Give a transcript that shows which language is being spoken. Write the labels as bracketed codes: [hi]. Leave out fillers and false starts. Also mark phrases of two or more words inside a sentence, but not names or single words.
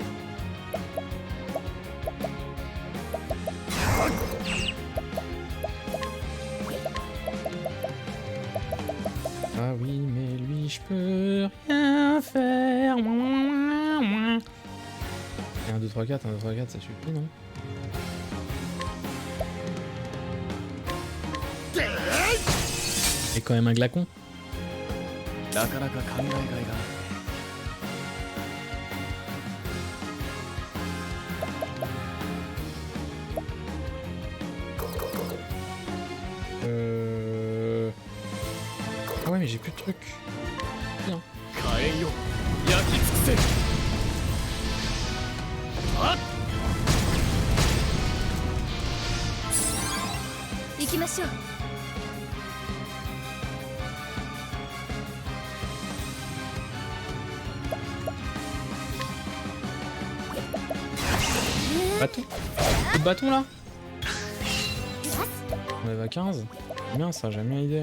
[fr] Ah oui, mais lui, je peux rien faire. 1, 2, 3, 4, 1, 2, 3, 4, ça suffit, non? Et quand même un glacon. [ja] なかなか考えがいが [fr] Ah ouais, mais j'ai plus de trucs. Bien. [ja] 火炎よ焼き尽くせあっ行きましょう [fr] Bâton. Coup de bâton là. On est à 15. Bien ça, j'aime bien l'idée.